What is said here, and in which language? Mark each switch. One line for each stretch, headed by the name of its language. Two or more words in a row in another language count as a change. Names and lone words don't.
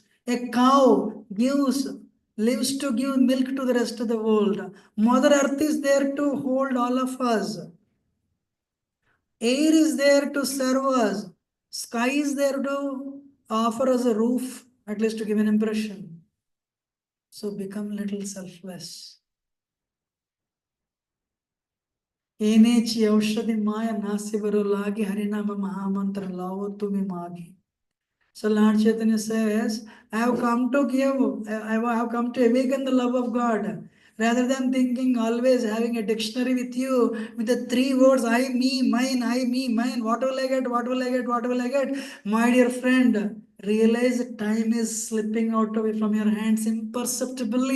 English: A cow lives to give milk to the rest of the world. Mother Earth is there to hold all of us. Air is there to serve us. Sky is there to offer us a roof, at least to give an impression. So become little selfless.
Bangla: এনেছি ঔষধি মায়া নাশিবার লাগি হরিনাম মহামন্ত্র লও তুমি মাগি.
English: So Lord Chaitanya says, I have come to give, I have come to awaken the love of God. Rather than thinking always having a dictionary with you with the three words, I, me, mine, I, me, mine, what will I get, what will I get, what will I get? My dear friend, realize time is slipping out away from your hands imperceptibly.